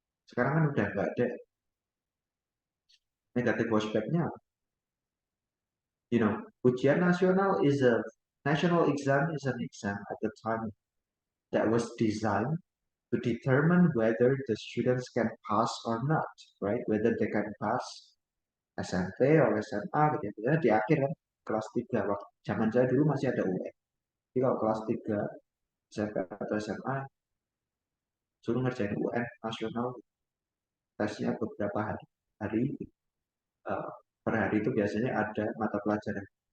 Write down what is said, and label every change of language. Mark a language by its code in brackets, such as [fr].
[id] Sekarang kan udah nggak ada negatif prospeknya. [en] You know, ujian nasional is a national exam is an exam at the time that was designed to determine whether the students can pass or not, right? Whether they can pass SMP or SMA gitu ya. [id] Di akhir kan kelas 3 waktu zaman saya dulu masih ada UN. Jadi kalau kelas 3 SMP atau SMA suruh ngerjain UN nasional tesnya beberapa hari per hari itu biasanya ada mata pelajaran.